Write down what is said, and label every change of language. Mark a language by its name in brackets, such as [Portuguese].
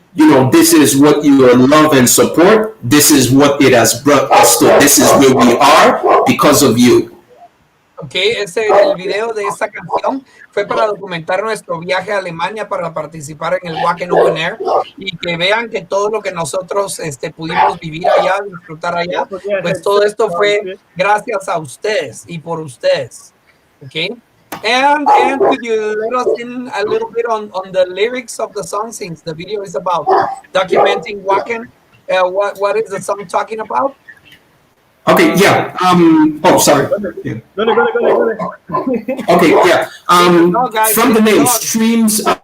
[English] you know, this is what you love and support. This is what it has brought us to. This is where we are because of you. [Spanish] Ok, el video de esta canción fue para documentar nuestro viaje a Alemania para participar en el Wacken Open Air y que vean que todo lo que nosotros pudimos vivir allá, disfrutar allá, pues todo esto fue gracias a ustedes y por ustedes. [English] Ok. And could you let us in a little bit on the lyrics of the song, since the video is about documenting Wacken? What is the song talking about? Okay, yeah. Oh, sorry. Yeah. Go ahead. Okay, yeah. From the name, streams.